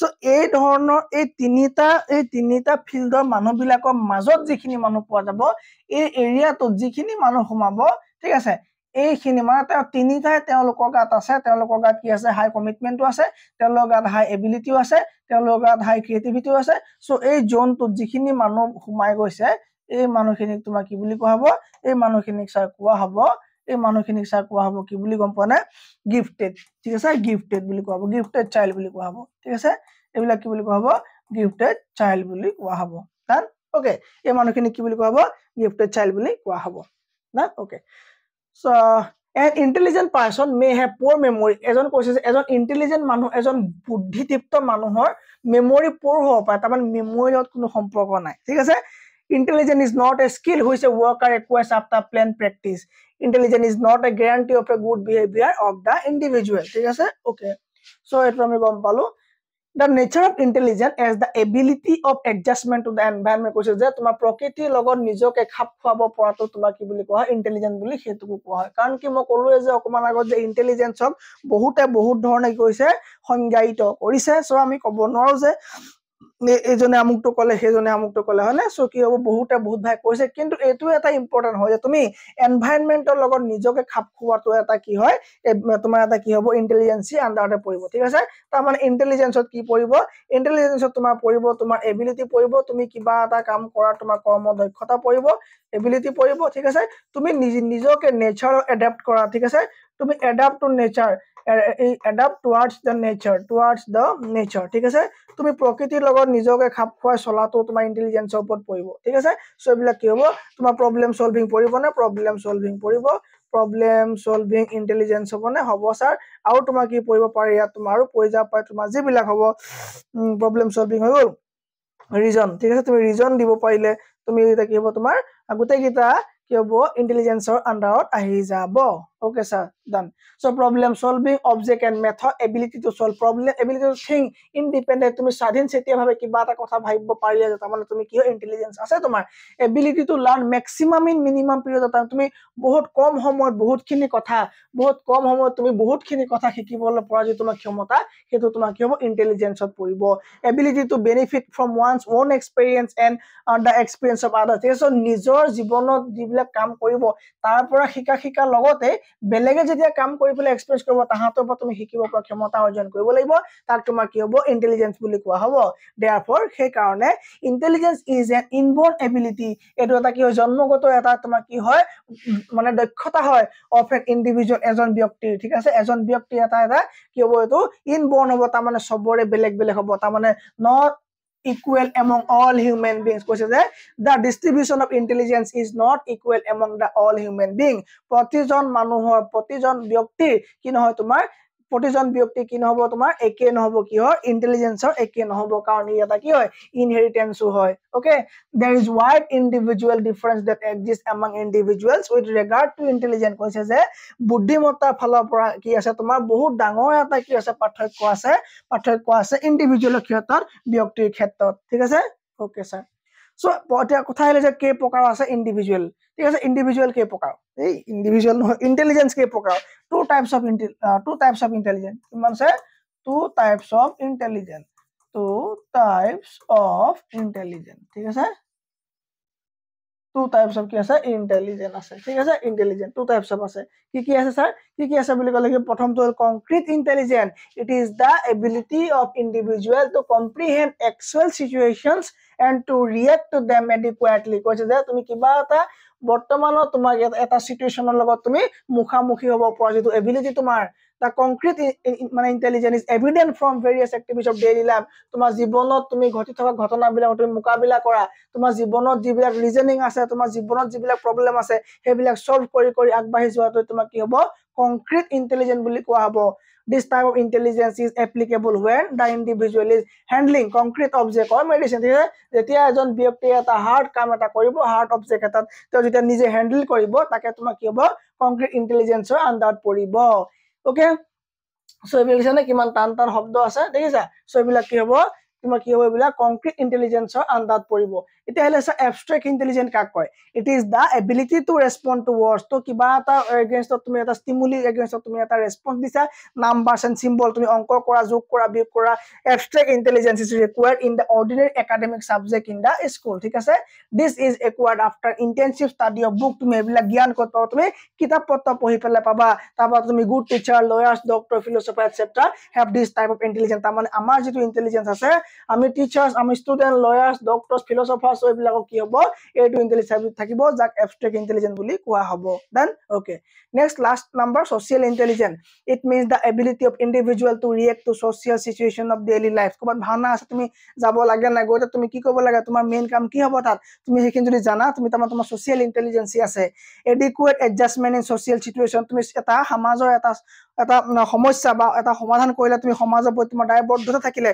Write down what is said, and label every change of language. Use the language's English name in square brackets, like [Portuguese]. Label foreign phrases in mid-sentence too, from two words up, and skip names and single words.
[Assamese] এই ধৰণৰ এই তিনিটা ফিল্ডৰ মানুহবিলাকৰ মাজত যিখিনি মানুহ পোৱা যাব এই এৰিয়াটোত যিখিনি মানুহ সোমাব ঠিক আছে এইখিনি মানে তেওঁ তিনিটাই তেওঁলোকৰ গাত আছে তেওঁলোকৰ গাত কি আছে [English] high commitmentটো [Assamese] আছে তেওঁলোকৰ গাত [English] high abilityও [Assamese] আছে তেওঁলোকৰ গাত [English] high creativityও [Assamese] আছে সো এই জোনটোত যিখিনি মানুহ সোমাই গৈছে এই মানুহখিনিক তোমাৰ কি বুলি কোৱা হ'ব এই মানুহখিনিক স্যাৰ কোৱা হ'ব এই মানুহখিনিক স্যাৰ কোৱা হ'ব কি বুলি গম পোৱা নাই গিফটেড ঠিক আছে গিফটেড বুলি কোৱা হ'ব [English] gifted child [Assamese] বুলি কোৱা হ'ব ঠিক আছে এইবিলাক কি বুলি কোৱা হ'ব [English] gifted child [Assamese] বুলি কোৱা হ'ব [English] done okay [Assamese] এই মানুহখিনিক কি বুলি কোৱা হ'ব [English] gifted child [Assamese] বুলি কোৱা হ'ব [English] done okay so an intelligent person may have poor memory [Assamese] এজন কৈছে যে এজন ইন্টেলিজেন্ট মানুহ এজন বুদ্ধিদীপ্ত মানুহৰ [English] memory poor [Assamese] হ'ব পাৰে তাৰ মানে মেমৰি লগত কোনো সম্পৰ্ক নাই ঠিক আছে [English] intelligence is not a skill which a worker acquires after planned practice intelligence is not a guarantee of a good behavior of the individual [Assamese] ঠিক আছে [English] okay so [Assamese] এটো আমি গম পালো [English] the nature of intelligence as the ability of adjustment to the environment [Assamese] কৈছে যে তোমাৰ প্ৰকৃতিৰ লগত নিজকে খাপ খুৱাব পৰাটো তোমাৰ কি বুলি কোৱা হয় ইন্টেলিজেন্ট বুলি হেতুকো কোৱা হয় কাৰণ কি মই ক'লোৱে যে অকমান আগত যে ইন্টেলিজেন্সক বহুত ধৰণে কৈছে সংজ্ঞায়িত কৰিছে সো আমি ক'ব নোৱাৰো যে এজনে আমুকটো কলে হেজনে আমুকটো কলে হয়নে সো কি হ'ব বহুত ভাগ কৈছে কিন্তু এটো এটা ইম্পৰ্টেন্ট হয় যে তুমি এনভায়ৰনমেন্টৰ লগত নিজকে খাপ খুৱাটো এটা কি হয় তোমাৰ এটা কি হ'ব [English] intelligency underতে [Assamese] পৰিব ঠিক আছে তাৰ মানে ইন্টেলিজেন্সত কি পৰিব ইন্টেলিজেন্সত তোমাৰ পৰিব তোমাৰ এবিলিটি পৰিব তুমি কিবা এটা কাম কৰা তোমাৰ কৰ্ম দক্ষতা পৰিব এবিলিটি পৰিব ঠিক আছে তুমি নিজকে নেচাৰত এডাপ্ট কৰা ঠিক আছে তুমি [English] adapt to nature adapt towards the nature [Assamese] ঠিক আছে তুমি প্ৰকৃতিৰ লগত নিজকে খাপ খুৱাই চলাটো তোমাৰ ইন্টেলিজেন্সৰ ওপৰত পৰিব ঠিক আছে সো এইবিলাক কি হ'ব তোমাৰ [English] problem solving [Assamese] পৰিব না প্ৰবলেম [English] solving intelligence [Assamese] হ'ব না হ'ব স্যাৰ আৰু তোমাৰ কি পৰিব পাৰে ইয়াত তোমাৰো পৰি যাব পাৰে তোমাৰ যিবিলাক হ'ব [English] problem solving [Assamese] হৈ গ'ল ৰিজন ঠিক আছে তুমি ৰিজন দিব পাৰিলে তুমি এটা কি হ'ব তোমাৰ আগতে কিটা কি হ'ব ইন্টেলিজেন্সৰ আন্ডাৰত আহি যাব [English] okay sir done so problem solving object and method ability to solve problem ability to think independent [Assamese] তুমি স্বাধীন চেতিয়া ভাবে কিবা এটা কথা ভাবিব পাৰিলে তাৰ মানে তুমি কি ইন্টেলিজেন্স আছে তোমাৰ [English] ability to learn maximum in minimum period of time [Assamese] তুমি বহুত কম সময়ত তুমি বহুতখিনি কথা শিকিবলৈ পৰা যে তোমাৰ ক্ষমতা হেতু তোমাৰ কি হ'ব ইন্টেলিজেন্সত পৰিব [English] ability to benefit from one's own experience and the experience of others so [Assamese] নিজৰ জীৱনত যিবিলাক কাম কৰিব তাৰ পৰা শিকা লগতে বেলেগে যেতিয়া কাম কৰিবলৈ এক্সপ্ৰেছ কৰিব তাহাতৰ পৰা তুমি শিকিব পৰা ক্ষমতা অৰ্জন কৰিব লাগিব তাক তোমাৰ কি হ'ব ইন্টেলিজেন্স বুলি কোৱা হ'ব therefore সেই কাৰণে [English] intelligence is an inborn ability [Assamese] এটো এটা কি হয় জন্মগত এটা তোমাৰ কি হয় মানে দক্ষতা হয় [English] of an individual [Assamese] এজন ব্যক্তিৰ ঠিক আছে এজন ব্যক্তি এটা কি হ'ব এটো ইনবৰ্ন হ'ব তাৰ মানে সবৰে বেলেগ হ'ব তাৰ মানে [English] not equal among all human beings [Assamese] কৈছে যে [English] the distribution of intelligence is not equal among the all human being [Assamese] প্ৰতিজন মানুহৰ প্ৰতিজন ব্যক্তিৰ কি নহয় তোমাৰ প্ৰতিজন ব্যক্তি কি নহব তোমাৰ একে নহব কি হয় ইন্টেলিজেন্সৰ একে নহব কাৰণ এটা কি হয় ইনহেৰিটেন্সও হয় [English] okay there is wide individual difference that exists among individuals with regard to intelligence [Assamese] কৈছে যে বুদ্ধিমত্তাৰ ফালৰ পৰা কি আছে তোমাৰ বহুত ডাঙৰ এটা কি আছে পাৰ্থক্য আছে ইন্ডিভিজুৱেলৰ ক্ষেত্ৰত ব্যক্তিৰ ক্ষেত্ৰত ঠিক আছে [English] okay sir so [Assamese] এতিয়া কথা আহিলে যে কে প্ৰকাৰ আছে ইন্ডিভিজুৱেল ঠিক আছে ইন্ডিভিজুৱেল কে প্ৰকাৰ এই ইন্ডিভিজুৱেল নহয় ইন্টেলিজেন্স কে প্ৰকাৰ [English] two types of intelligence [Assamese] কিমান আছে [English] two types of intelligence [Assamese] ঠিক আছে [English] two types of [Assamese] কি আছে [English] intelligence [Assamese] আছে ঠিক আছে [English] intelligence two types of [Assamese] আছে কি আছে স্যার কি আছে বুলি কলে কি প্ৰথমটো [English] concrete intelligence it is the ability of individual to comprehend actual situations and to react to them adequately কৈছে [Assamese] যে তুমি কিবা এটা বৰ্তমানত তোমাৰ এটা সিচুৱেচনৰ লগত তুমি মুখামুখি হ'ব পৰা যেটো এবিলিটি তোমাৰ [English] the concrete [Assamese] মানে [English] intelligence is evident from various activities of daily life [Assamese] তোমাৰ জীৱনত তুমি ঘটি থকা ঘটনাবিলাক তুমি মুকাবিলা কৰা তোমাৰ জীৱনত যিবিলাক ৰিজনিং আছে তোমাৰ জীৱনত যিবিলাক প্ৰবলেম আছে হেবিলাক সলভ কৰি আগবাঢ়ি যোৱাটো তোমাৰ কি হ'ব [English] concrete intelligence [Assamese] বুলি কোৱা হ'ব [English] this type of intelligence is applicable when the individual is handling concrete object or medicine [Assamese] যেতিয়া এজন ব্যক্তি এটা হাৰ্ড কাম এটা কৰিব [English] hard object [Assamese] এটা তেওঁ যেতিয়া নিজে হ্যান্ডল কৰিব তাকে তোমাৰ কি হ'ব [English] concrete intelligence [Assamese] ৰ আন্ডাৰত পৰিব [English] okay so [Assamese] এবিলিটি কিমান টান শব্দ আছে দেখিছা so এবিলাক কি হ'ব তোমাৰ কি হ'ব এবিলাক [English] concrete intelligence [Assamese] ৰ আন্ডাৰত পৰিব এতিয়া আহিলে আছে [English] abstract intelligence [Assamese] কাক কয় [English] it is the ability to respond to [Assamese] ওয়ার্ডস তো কিবা এটা এগেইনস্টত তুমি এটা স্টিমুলি এগেইনস্টত তুমি এটা ৰেসপন্স দিছা [English] numbers and symbol [Assamese] তুমি অংক কৰা যোগ কৰা বিয়োগ কৰা [English] abstract intelligence is required in the ordinary academic subject in the school [Assamese] ঠিক আছে [English] this is acquired after intensive study of book [Assamese] তুমি এবিলাক জ্ঞান ক'ত পাবা তুমি কিতাপ পত্ৰ পঢ়ি পেলাই পাবা তাৰপৰা তুমি [English] good teacher lawyers doctor philosopher etcetera have this type of intelligence [Assamese] তাৰমানে আমাৰ যেটো ইন্টেলিজেন্স আছে আমি টিচাৰ্স আমি ষ্টুডেন্ট [English] lawyers doctors philosophers [Assamese] এইবিলাকক কি হ'ব এইটো ইন্টেলিজেন্স থাকিব যাক [English] abstract intelligence [Assamese] বুলি কোৱা হ'ব [English] then okay next last number social intelligence it means the ability of individual to react to social situation of daily life [Assamese] ক'বাত ভাওনা আছে তুমি যাব লাগে না গৈ তুমি কি কৰিব লাগে তোমাৰ মেইন কাম কি হ'ব তাত তুমি হেকিন যদি জানা তুমি তোমাৰ [English] social intelligence [Assamese] আছে [English] adequate adjustment in social situation [Assamese] তুমি এটা সমাজৰ এটা সমস্যা বা এটা সমাধান কৰিলে তুমি সমাজৰ প্ৰতি তোমাৰ দায়বদ্ধতা থাকিলে